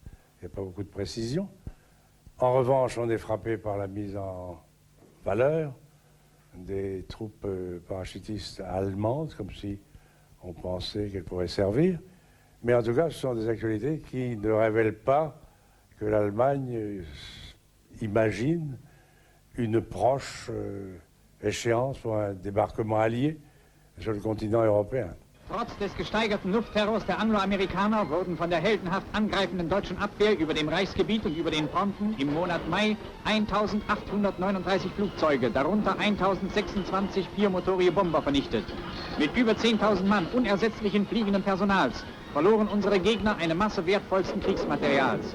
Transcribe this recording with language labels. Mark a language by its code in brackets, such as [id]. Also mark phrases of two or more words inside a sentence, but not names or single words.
[fr] Il n'y a pas beaucoup de précision. En revanche, on est frappé par la mise en valeur des troupes parachutistes allemandes, comme si on pensait qu'elles pourraient servir. Mais en tout cas, ce sont des actualités qui ne révèlent pas que l'Allemagne imagine une proche échéance pour un débarquement allié sur le continent européen. [de] Trotz des gesteigerten Luftterrors der Angloamerikaner wurden von der heldenhaft angreifenden deutschen Abwehr über dem Reichsgebiet und über den Fronten im Monat Mai 1839 Flugzeuge, darunter 1026 viermotorige Bomber vernichtet. Mit über 10.000 Mann unersetzlichen fliegenden Personals verloren unsere Gegner eine Masse wertvollsten Kriegsmaterials.